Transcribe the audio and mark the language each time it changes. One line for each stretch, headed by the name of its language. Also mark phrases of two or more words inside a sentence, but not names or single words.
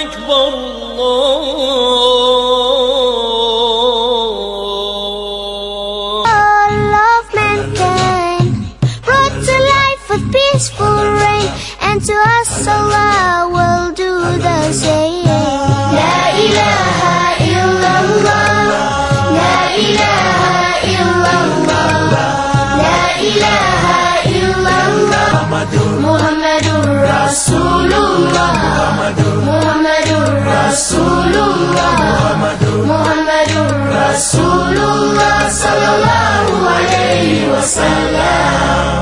Arabic: أكبر
English: All of mankind brought to life with peaceful rain, and to us Allah will do the same.
Arabic: لا إله إلا الله، لا إله إلا الله، لا إله إلا الله، محمد رسول الله، محمد رسول الله، محمد رسول الله صلى الله عليه وسلم.